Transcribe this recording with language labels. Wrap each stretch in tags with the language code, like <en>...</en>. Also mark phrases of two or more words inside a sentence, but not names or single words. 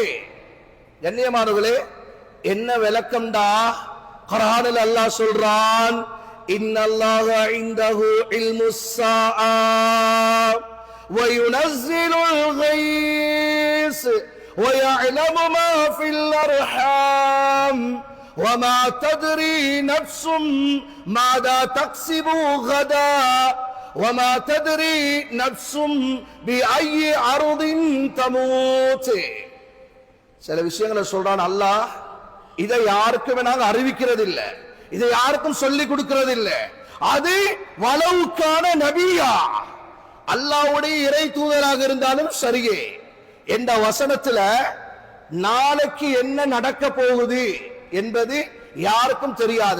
<ta>கண்ணியமானவர்களே, என்ன விளக்கம்டா? குர்ஆனில் அல்லாஹ் சொல்றான்,</ta> <ar>إن الله عنده علم الساعة وينزل الغيث ويعلم ما في الأرحام وما تدري نفس ماذا تكسب غدا وما تدري نفس بأي أرض تموت.</ar> <ta>சில விஷயங்களை சொல்றான் அல்லாஹ். இதை யாருக்கும் நாங்க அறிவிக்கிறது இல்ல, இதை யாருக்கும் சொல்லி கொடுக்கிறது இல்ல. அது வலவுக்கான நபியா, அல்லாஹ்வுடைய இறை தூதராக இருந்தாலும் சரியே. இந்த வசனத்துல நாளைக்கு என்ன நடக்க போகுது என்பது யாருக்கும் தெரியாது.</ta>